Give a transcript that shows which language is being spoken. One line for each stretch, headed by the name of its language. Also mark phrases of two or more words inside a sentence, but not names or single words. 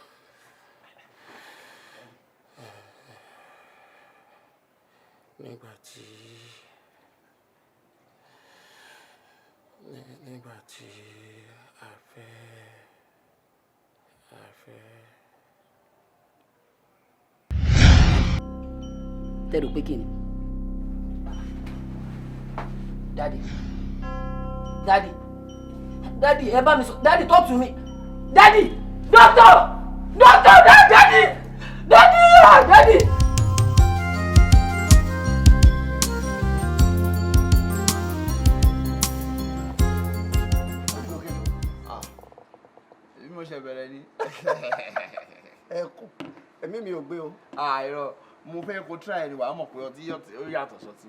Yoruba: Nígbà tí a fẹ́ tẹ́rù pé kí ni.
English: Daddy
Yoruba: ẹ bá mi sọ
English: Daddy talk to me Daddy doctor Daddy.
Yoruba: Mo ṣe bẹ̀rẹ̀ ni. ẹkùn ẹ̀mí mi ò gbé o. Irọ́ mo fẹ́ kó try ni wàá mọ̀ pé ọtí ó yàtọ̀ sọtí.